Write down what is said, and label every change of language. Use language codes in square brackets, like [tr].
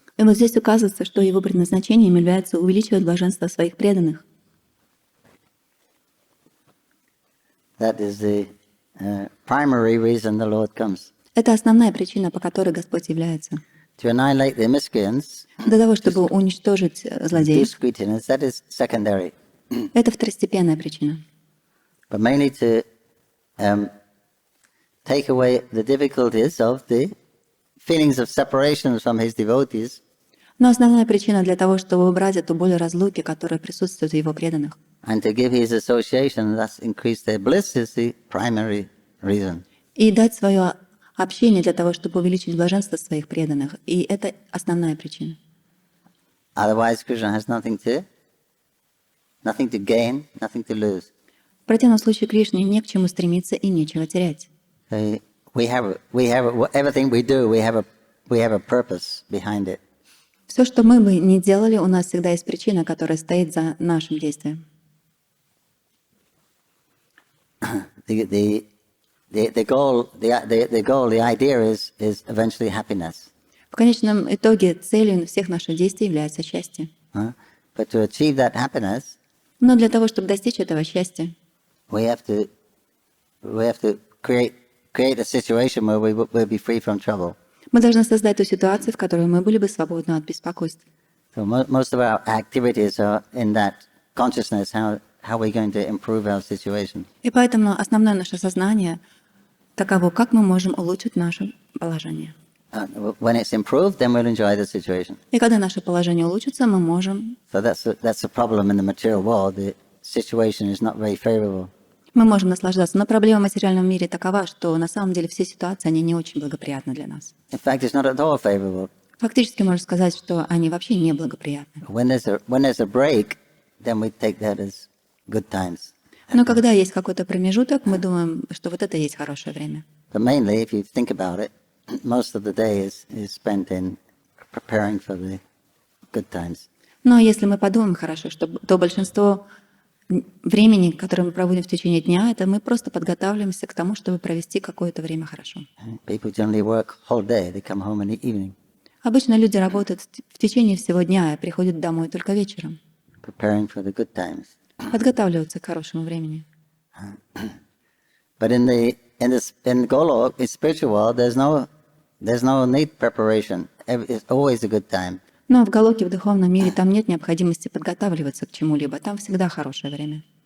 [ru] И вот здесь указывается, что его предназначением является увеличивать блаженство своих преданных. [en] That is the primary reason the Lord comes. [ru] Это основная причина, по которой Господь является. [en] To annihilate the miscreants, [ru] Для того, чтобы уничтожить злодеев. [en] that is secondary. [ru] Это второстепенная причина. [en] But mainly to take away the difficulties of the feelings of separation from his devotees. [ru] Но основная причина для того, чтобы убрать эту боль разлуки, которая присутствует у его преданных. [en] And to give his association, thus increase their bliss, is the primary reason. [ru] И дать свое общение для того, чтобы увеличить блаженство своих преданных. И это основная причина. [en] Otherwise, Krishna has nothing to gain, nothing to lose. [ru] В противном случае Кришне не к чему стремиться и нечего терять. [en] So everything we do, we have a purpose behind it. [ru] Все, что мы бы ни делали, у нас всегда есть причина, которая стоит за нашим действием. [en] The goal, the idea is eventually happiness. [ru] В конечном итоге целью всех наших действий является счастье. [en] But to achieve that happiness, [ru] Но для того, чтобы достичь этого счастья, [en] we have to create a situation where we will be free from trouble. [ru] мы должны создать ту ситуацию, в которой мы были бы свободны от беспокойств. [en] So most of our activities are in that consciousness. How we're going to improve our situation. [ru] И поэтому основное наше сознание таково, как мы можем улучшить наше положение. [en] When it's improved, then we'll enjoy the situation. [ru] И когда наше положение улучшится, мы можем... [en] So that's a problem in the material world. The situation is not very favorable. [ru] Мы можем наслаждаться. Но проблема в материальном мире такова, что на самом деле все ситуации, они не очень благоприятны для нас. [en] In fact, it's not at all favorable. [ru] Фактически можно сказать, что они вообще не благоприятны. [en] When there's a break, then we take that as good times. [ru] Но когда есть какой-то промежуток, мы думаем, что вот это и есть хорошее время. [en] But mainly, if you think about it, most of the day is spent in preparing for the good times. [ru] Но если мы подумаем хорошо, то большинство времени, которое мы проводим в течение дня, это мы просто подготавливаемся к тому, чтобы провести какое-то время хорошо. [en] People generally work whole day. They come home in the evening. [ru] Обычно люди работают в течение всего дня и приходят домой только вечером. [en] Preparing for the good times. [ru] Подготавливаются к хорошему времени. [en] But in Golok, in spiritual world, there's no need preparation. It's always a good time. [ru] Но в Галоке, в духовном мире, там нет необходимости подготавливаться к чему-либо. Там всегда хорошее время.